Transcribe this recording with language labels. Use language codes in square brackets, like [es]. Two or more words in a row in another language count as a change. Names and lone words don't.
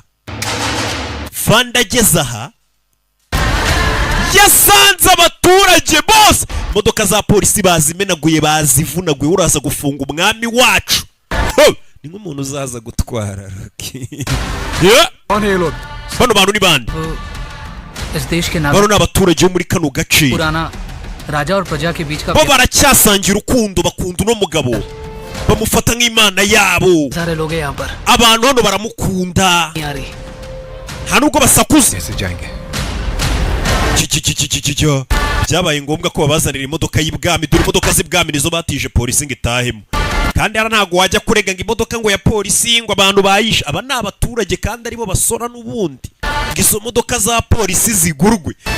[rw] Fande ageze aha. Yasanze abaturage bose. Imodoka za polisi bazimenaguye bazivunaguye uraza gufunga umwami wacu. Ni nk'umuntu uzaza gutwara. Bano bantu ni bande? [hi] इस देश के नाम. [rw] Bano ni abaturage bo muri kano gace. [hi] पुराना राजा और प्रजा के बीच का. [rw] Bo baracyasangira urukundo bakunda uno mugabo. Bamufata nk'imana yabo. [hi] सारे लोग हैं यहाँ पर. [rw] Abantu hano baramukunda. Nta nubwo basakuza. [hi] कैसे जाएंगे? [rw] Byabaye ngombwa ko babazanira imodoka y'ibwami dore imodoka z'ibwami nizo batije polisi ngo itahemo. Kandi ara ntago wajya kurega ngo imodoka ngo ya polisi ngo abantu bayisha. Aba ni abaturage kandi aribo basora n'ubundi. Izo modoka za polisi zigurwe.